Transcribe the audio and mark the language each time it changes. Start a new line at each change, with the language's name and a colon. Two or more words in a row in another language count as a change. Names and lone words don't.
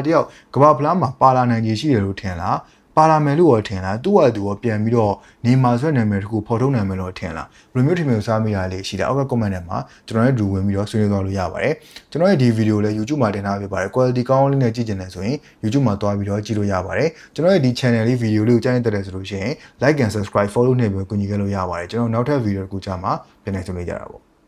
Burmese: တယောက်ကမ္ဘာဖလားမှာပါလာနိုင်ခြေရှိတယ်လို့ထင်လားပါလာမယ်လို့ထင်လားသူ့ဟာသူကပြန်ပြီးတော့နေမာဆွဲနာမည်တစ်ခုဖော်ထုတ်နိုင်မယ်လို့ထင်လားဘယ်လိုမျိုးထင်မျိုးစားမိတာလေးရှိတယ်အောက်က comment ထဲမှာကျွန်တော်ရဲ့ဒူဝင်ပြီးတော့ဆွေးနွေးသွားလို့ရပါတယ်ကျွန်တော်ရဲ့ဒီဗီဒီယိုလည်း YouTube မှာတင်ထားပေးပါတယ် quality ကောင်းလေးနဲ့ကြည့်ကျင်တယ်ဆိုရင် YouTube မှာတွားပြီးတော့ကြည့်လို့ရပါတယ်ကျွန်တော်ရဲ့ဒီ channel လေးဗီဒီယိုလေးကိုကြိုက်နေတဲ့ဆိုလို့ရှိရင်
English: like and subscribe follow
Burmese: နဲ့ပဲကူညီခဲ့လို့ရပါတယ်ကျွန်တော်နောက်ထပ်ဗီဒီယိုတစ်ခုကြာမှာပြန်နေဆွေးနွေးကြတာပေါ့